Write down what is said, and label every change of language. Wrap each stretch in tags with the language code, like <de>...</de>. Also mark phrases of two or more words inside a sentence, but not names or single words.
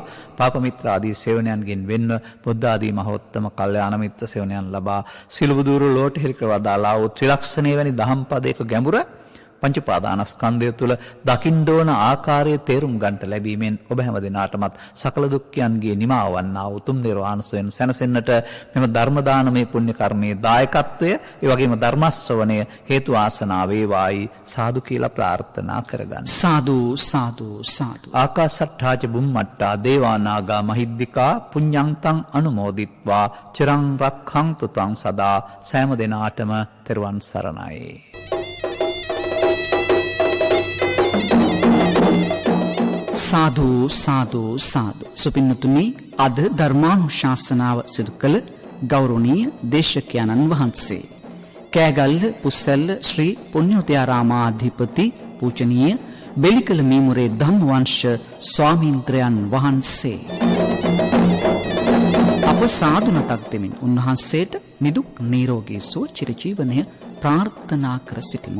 <si>පාප මිත්‍ර ආදී සේවනයන්ගෙන් වෙන්ව බුද්ධ ආදී මහෝත්තම කල්යාණ මිත්‍ර සේවනයන් ලබා සිළුව දුරු ලෝට හිරි කරවදාලා වූ ත්‍රිලක්ෂණේ වැනි දහම් පදයක ගැඹුර පංච උපාදානස්කන්ධය තුළ දකින්න ඕන ආකාරයේ තේරුම් ගන්නට ලැබීමෙන් ඔබ හැම දිනාටමත් සකල දුක්ඛයන්ගේ නිමාව වන්නා උතුම් නිර්වාණ සුවෙන් සැනසෙන්නට මෙම ධර්ම දානමය පුණ්‍ය කර්මයේ දායකත්වය ඒ වගේම ධර්ම ශ්‍රවණය හේතු ආසනා වේවායි සාදු කියලා ප්‍රාර්ථනා කරගන්න. සාදු සාදු සාදු.</si> <pi>ආකාශට්ඨාච බුම්මට්ටා දේවානාගා මහිද්దికා පුඤ්ඤන්තං අනුමෝදිත්වා චිරං රක්ඛන්තු ත්වං සදා</pi> <si>සෑම දිනාටම තෙරුවන් සරණයි. සාදු සාදු සාදු. සුපින්නතුනි, අද ධර්මානුශාසනාව සිදු කළ ගෞරවනීය දේශකයන්න් වහන්සේ කෑගල්ල පුස්සැල්ල ශ්‍රී පුණ්‍යෝදයාරාමාධිපති පූජනීය බෙලිකල මීමුරේ ධම්මවංශ ස්වාමීන්ද්‍රයන් වහන්සේ අප සාදු නතක් දෙමින් උන්වහන්සේට නිදුක් නිරෝගී සුව චිරජීවනය ප්‍රාර්ථනා කර සිටිමු.</si>